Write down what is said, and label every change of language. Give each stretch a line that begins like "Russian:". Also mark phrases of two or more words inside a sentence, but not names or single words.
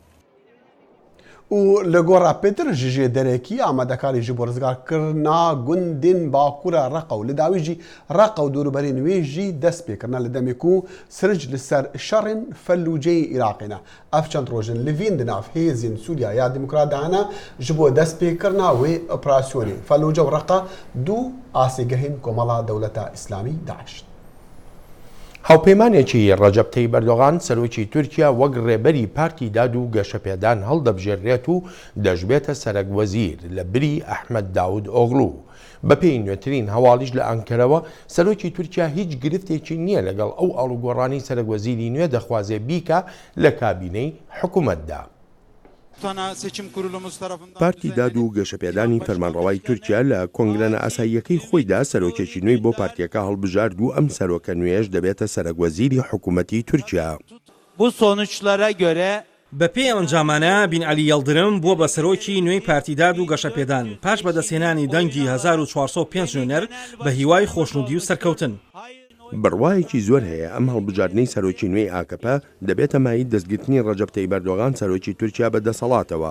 Kurdish: û li gora pêtir ji jê derekî amadekarî ji bo rizgarkirina gundên Bakûra Reqa û li dawî jî Reqa û dûrberên wê jî dest pêkirina li demê ku sirc li ser şerên Felluceyê Iraqê ne. Ev çend rojin li vîn di nav hêzên Sûriya ya Demokrat de hene ji bo dest pêkirina wê operasyonê. Felluce û Reqa 2 asêgehên Komala Dewleta İslamî Daeş.
Central Kurdish: هاوپەیمانێکی ڕەجەب تەیب ئەردۆغان سەرۆکی تورکیا وەک ڕێبەری پارتی داد و گەشەپێدان هەڵدەبژێڕێت و دەژبێتە سەرۆکوەزیر لە بری ئەحمەد داود ئۆغڵو. بە پێی نوێترین هەواڵیش لە ئەنکەرەوە سەرۆکی تورکیا هیچ گرفتێکی نییە لەگەڵ ئەو ئاڵوگۆڕانی سەرۆکوەزیری نوێ دەخوازێ بیکە لە کابینەی حکوومەتدا. پارتی داد و گەشەپێدانی فەرمانڕەوای تورکیا لە کۆنگرە ئاساییەکەی خۆیدا سەرۆکێکی نوێی بۆ پارتیەکە هەڵبژارد و ئەم سەرۆکە نوێش دەبێتە سەرۆکوەزیری حکوومەتی تورکیا.
Turkish: Bu sonuçlara göre
Central Kurdish: بە پێی ئەنجامانە بین عەلی یەڵدرم بووە بە سەرۆکی نوێی پارتیداد و گەشەپێدان پاش بەدەستهێنانی دەنگی 1405 نوێنەر بە هیوای خۆشنودی و سەرکەوتن. بڕوایەکی زۆر هەیە ئەم هەڵبژاردنەی سەرۆکی نوێی ئاکەپە دەبێتە مای دەستگرتنی ڕەجەب تەیب ئەردۆغان سەرۆکی تورکیا بەدەسەڵاتەوە.